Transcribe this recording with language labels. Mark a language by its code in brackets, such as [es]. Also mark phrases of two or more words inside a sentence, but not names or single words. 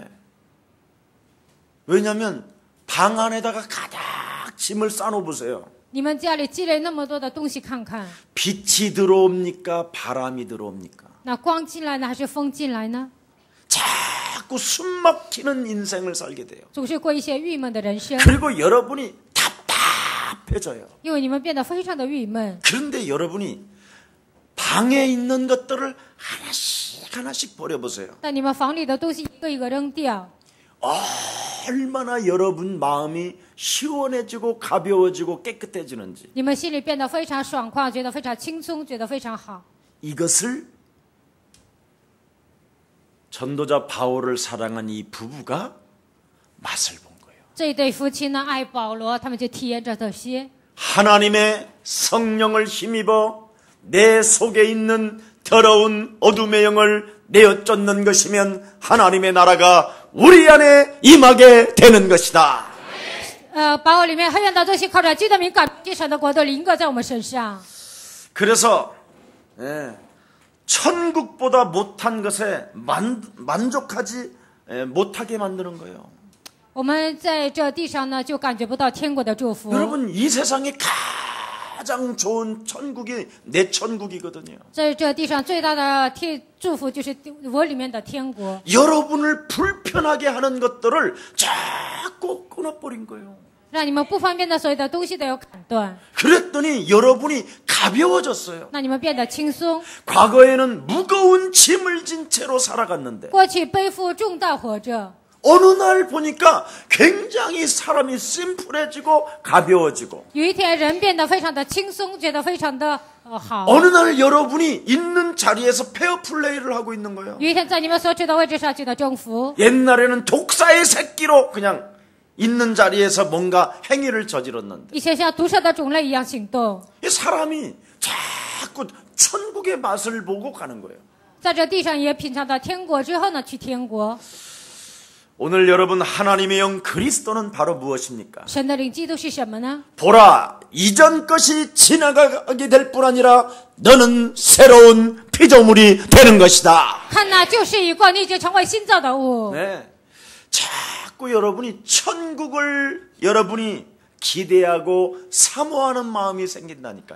[ko] 왜냐하면 방 안에다가 가득 짐을 쌓아놓으세요. [zh] 你们家里积累那么多的东西，看看， [ko] 빛이 들어옵니까? 바람이 들어옵니까? [zh] 那光进来呢，还是风进来呢？ [ko] 자꾸 숨막히는 인생을 살게 돼요. [zh] 总是过一些郁闷的人生， [ko] 그리고 여러분이 답답해져요. [zh] 因为你们变得非常的郁闷。 [ko] 그런데 여러분이 방에 있는 것들을 하나씩 하나씩 버려보세요. [zh] 但你们房里的东西一个一个扔掉， [ko] 얼마나 여러분 마음이 시원해지고 가벼워지고 깨끗해지는지. [zh] 你们心里变得非常爽快，觉得非常轻松，觉得非常好。 [ko] 이것을 전도자 바울을 사랑한 이 부부가 맛을 본 거예요. [zh] 这一对夫妻呢，爱保罗，他们就体验着这些。 [ko] 하나님의 성령을 힘입어 내 속에 있는 더러운 어둠의 영을 내어 쫓는 것이면 하나님의 나라가 우리 안에 임하게 되는 것이다. [zh] 把我里面黑暗的东西靠着基督名赶出神的国度临格在我们身上。 [ko] 그래서 천국보다 못한 것에 만족하지 못하게 만드는 거예요. [zh] 我们在这地上呢，就感觉不到天国的祝福。 [ko] 여러분 이 세상에 가장 좋은 천국이 내 천국이거든요. [zh] 在这地上最大的祝福就是我里面的天国。 [ko] 여러분을 불편하게 하는 것들을 자꾸 끊어버린 거예요. [zh] 让你们不方便的所有的东西都有砍断， [ko] 그랬더니 여러분이 가벼워졌어요. [zh] 那你们变得轻松。 [ko] 과거에는 무거운 짐을 진 채로 살아갔는데 [zh] 过去背负重担活着， [ko] 어느 날 보니까 굉장히 사람이 심플해지고 가벼워지고 [zh] 有一天人变得非常的轻松，觉得非常的好。 [ko] 어느 날 여러분이 있는 자리에서 페어플레이를 하고 있는 거예요. [zh] 有一天在你们所处的位置上觉得征服。 [ko] 옛날에는 독사의 새끼로 그냥 있는 자리에서 뭔가 행위를 저질렀는데 [zh] 以前像毒蛇的种类一样行动， [ko] 이 사람이 자꾸 천국의 맛을 보고 가는 거예요. [zh] 在这地上也品尝到天国之后呢，去天国。 [ko] 오늘 여러분 하나님의 영 그리스도는 바로 무엇입니까? [zh] 神的灵基督是什么呢？ [ko] 보라 이전 것이 지나가게 될 뿐 아니라 너는 새로운 피조물이 되는 것이다. [zh] 看呐，旧事已过，你已经成为新造的物。 [ko] 네. 자꾸 여러분이 천국을 여러분이 기대하고 사모하는 마음이 생긴다니까요.